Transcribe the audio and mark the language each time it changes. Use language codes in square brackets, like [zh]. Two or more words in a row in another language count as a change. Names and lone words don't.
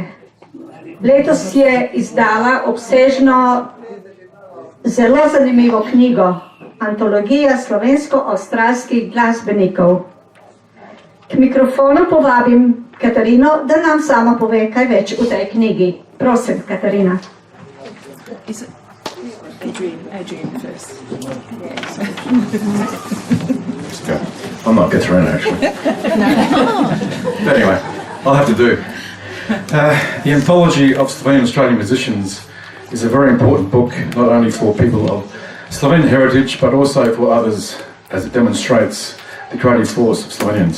[sl] Letos je izdala obsežno, zelo zanimivo knjigo Antologija slovensko-avstralskih glasbenikov. K mikrofonu povabim Katarino, da nam sama pove kaj več v tej knjigi. Prosim, Katarina. [en] Adrian first. I'm not Katarina, actually. But anyway, I'll have to do. The Anthology of Slovenian Australian Musicians is a very important book, not only for people of Slovenian heritage, but also for others, as it demonstrates the creative force of Slovenians.